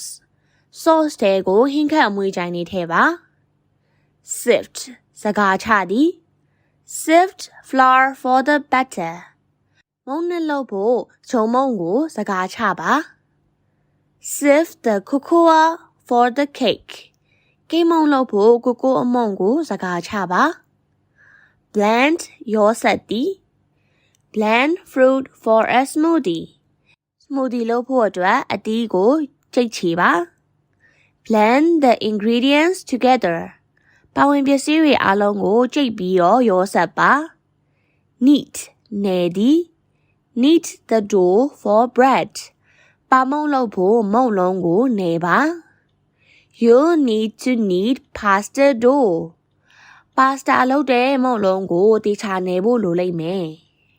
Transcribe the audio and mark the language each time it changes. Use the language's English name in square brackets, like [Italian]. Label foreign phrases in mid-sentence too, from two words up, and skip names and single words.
[Burmese] Sauce တွေကိုဟင်းခတ်အမွှေးကြိုင်တွေထည့်ပါ Sift စကားချသည် [English] Sift flour for the batter. [Burmese] မုန့်နဲ့လုပ်ဖို့ဂျုံမုန့်ကိုစကားချပါ [English] Sift the cocoa for the cake. [Burmese] ကိတ်မုန့်လုပ်ဖို့ကိုကိုအမုန့်ကိုစကားချပါ Blend ရောစက်သည် [English] Blend fruit for a smoothie. [Burmese] Smoothie လုပ်ဖို့အတွက်အသီးကိုကြိတ်ချေပါ [English] Blend the ingredients together. [Burmese] ပါဝင်ပစ္စည်းတွေအားလုံးကိုကြိတ်ပြီးတော့ရောစက်ပါ Knead နယ်သည် [English] Knead the dough for bread. [Burmese] ပါမုန့်လုပ်ဖို့မုန့်လုံးကိုနယ်ပါ [English] You'll need to knead pasta dough. [Burmese] ပါစတာလုပ်တဲ့မုန့်လုံးကိုတေချာနယ်ဖို့လိုလိမ့်မယ်